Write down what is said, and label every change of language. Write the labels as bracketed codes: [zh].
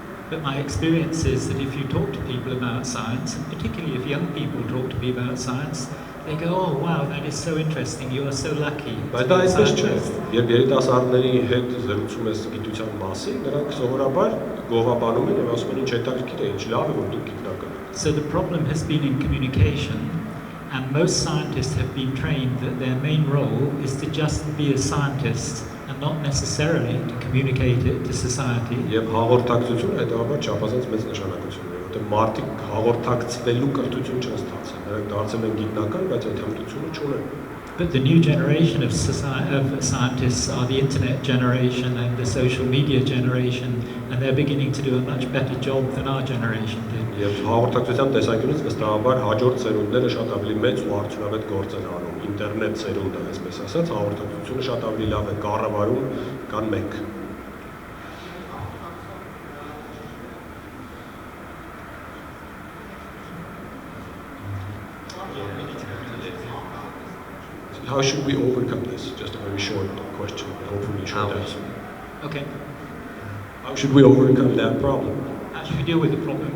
[en] But my experience is that if you talk to people about science, and particularly if young people talk to me about science, they go, oh wow, that is so interesting, you are so lucky. [hy] Բայց դա այսպես չէ։ Երբ երիտասարդների հետ զրուցում ես գիտության մասին, նրանք սովորաբար գովաբանում են եւ ասում են ինչ հետաքրքիր է, ինչ լավ է, որ դուք գիտնական եք։ [en] So the problem has been in communication. And most scientists have been trained that their main role is to just be a scientist and not necessarily to communicate it to society. [hy] Եվ հաղորդակցությունը հետաբար չափազանց մեծ նշանակություն ունի, որտեղ մարդիկ հաղորդակցվելու կրթություն չեն ստացել, նրանք դարձել են գիտնական, բայց այդ հմտությունը չունեն։ [en] But the new generation of scientists are the internet generation and the social media generation, and they're beginning to do a much better job than our generation did. [hy] Եվ հաղորդակցության տեսանկյունից վստահաբար հաջորդ սերունդները շատ ավելի մեծ ու արդյունավետ գործ են անում։ Ինտերնետ սերունդը, այսպես ասած, հաղորդակցությունը շատ ավելի լավ է կառավարում, քան մենք։ [en] How should we overcome this? Just a very short question, hopefully short answer. Okay. How should we overcome that problem? How should we deal with the problem?